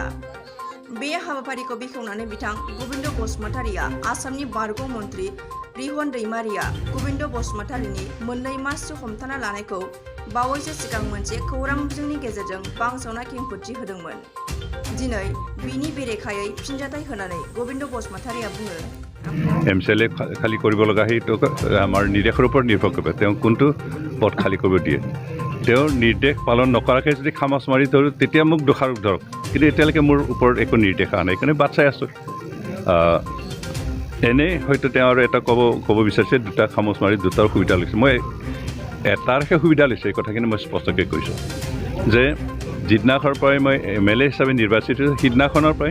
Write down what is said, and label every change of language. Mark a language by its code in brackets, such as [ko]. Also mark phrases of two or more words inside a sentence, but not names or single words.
[brx] बे हाबाफारिखौ बेखेवनानै बिथां गबिन्द बसुमतारिया आसामनि बारग' मन्त्रि रिहन दैमारिया गबिन्द बसुमतारिनि मोननै मासि हमथाना लानायखौ बावैसो सिगां मोनसे खौरां बिजोंनि गेजेरजों बांसावना खेंफोरथि होदोंमोन। दिनै बिनि बेरेखायै फिनजाथाय होनानै गबिन्द बसुमतारिया बुङो [as] MCLA খালি কৰিব লগা সেইটো আমাৰ নিৰ্দেশৰ ওপৰত নিৰ্ভৰ কৰিব তেওঁ কোনটো পদ খালি কৰিব দিয়ে তেওঁৰ নিৰ্দেশ পালন নকৰাকৈ যদি খামাচ মাৰি ধৰোঁ তেতিয়া মোক দোষাৰোপ ধৰক কিন্তু এতিয়ালৈকে মোৰ ওপৰত একো নিৰ্দেশ অহা নাই সেইকাৰণে বাট চাই আছোঁ এনেই হয়তো তেওঁ আৰু এটা ক'ব বিচাৰিছে দুটা খামোচ মাৰি দুটাৰ সুবিধা লৈছে মই এটাৰহে সুবিধা লৈছে এই কথাখিনি মই স্পষ্টকৈ কৈছোঁ যে যিদিনাখনৰ পৰাই মই MLA হিচাপে নিৰ্বাচিত হৈছোঁ সিদিনাখনৰ পৰাই